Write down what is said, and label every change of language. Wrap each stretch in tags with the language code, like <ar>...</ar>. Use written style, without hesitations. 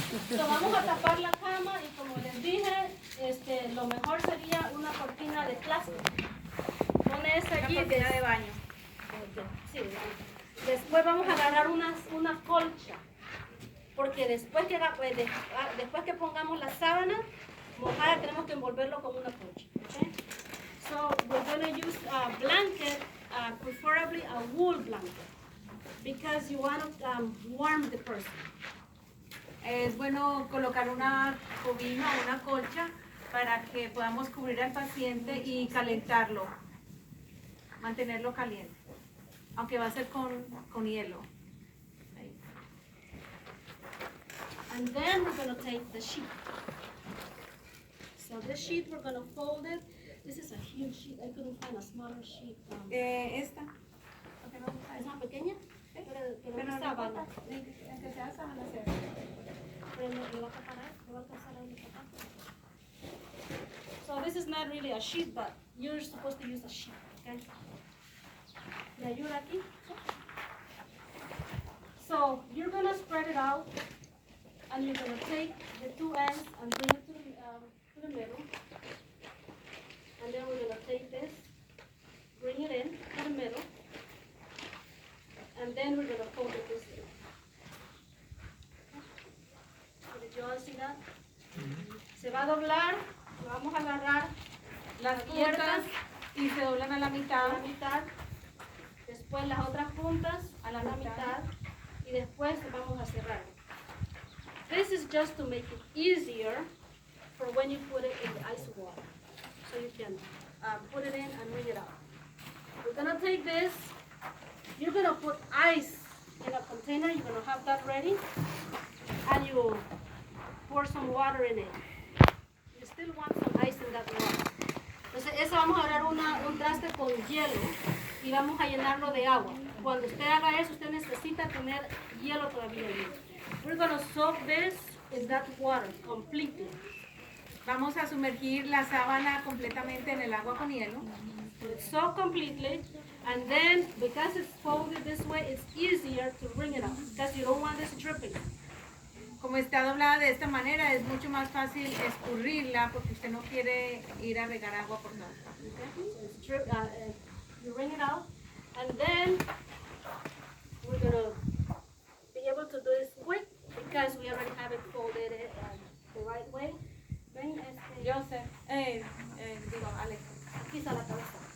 <es>So, vamos a tapar la cama y como les dije, lo mejor sería una cortina de plástico. Pone esa allí. Una cortina de baño. Sí. Después vamos a agarrar una colcha. Porque después que pongamos la sábana mojada tenemos que envolverlo con una colcha.</es> <en>Okay? So we're going to use a blanket, preferably a wool blanket, because you want to warm the person.</en> <es>Es bueno colocar una cobija o una colcha para que podamos cubrir al paciente y calentarlo, mantenerlo caliente, aunque va a ser con hielo.</es> <en>And then we're going to take the sheet. So this sheet, we're going to fold it. This is a huge sheet. I couldn't find a smaller sheet.</en> <es>Esta. ¿Es más pequeña? Pero no sábana. importa, que sea sábana, sea. Pero le va a tapar ahí, le va a alcanzar ahí el zapato.</es> <en>So this is not really a sheet, but you're supposed to use a sheet, okay?</en> <es>¿Me ayuda aquí?</es> <en>So you're going to spread it out, and you're going to take the two ends and bring it to the middle. And then we're going to take this, bring it in to the middle, and then we're going to fold it this way. So did you all see that?</en> <es>Se va a doblar, lo vamos a agarrar Las puntas y se doblan a la a mitad. la mitad, después las otras puntas a la mitad y después vamos a cerrar.</es> <en>This is just to make it easier for when you put it in the ice water. So you can put it in and wring it out. We're gonna take this, you're gonna put ice in a container, you're gonna have that ready, and you pour some water in it. You still want some ice in that water.</en> <es>Entonces eso vamos a agarrar un traste con hielo y vamos a llenarlo de agua. Cuando usted haga eso, usted necesita tener hielo todavía.</es> <en>We're gonna soak this in that water completely.</en> <es>Vamos a sumergir la sábana completamente en el agua con hielo.</es> <en>Soak completely, and then because it's folded this way, it's easier to wring it out because you don't want this dripping.</en> <es>Como está doblada de esta manera, es mucho más fácil escurrirla porque usted no quiere ir a regar agua por nada.</es> <en>Okay? So you wring it out, and then we're gonna be able to do this quick because we already have it folded the right way.</en> <es>Ven, Yo sé. Digo, Alex. aquí está la cabeza.</es>